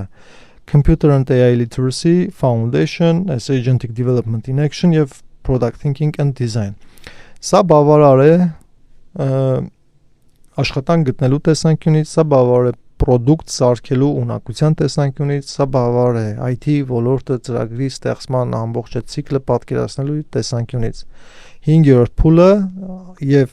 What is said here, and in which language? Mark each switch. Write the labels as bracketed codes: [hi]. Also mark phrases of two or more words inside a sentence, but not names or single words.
[en] Computer and AI Literacy, Foundation, Agentic Development in Action [hy] եւ [en] Product Thinking and Design։ [hy] Սա բավարար է աշխատանք գտնելու տեսանկյունից, սա բավարար է product սարքելու ունակության տեսանկյունից, սա բավարար է IT ոլորտը ծրագրի ստեղծման ամբողջ ցիկլը պատկերացնելու տեսանկյունից։ 5-րդ փուլը եւ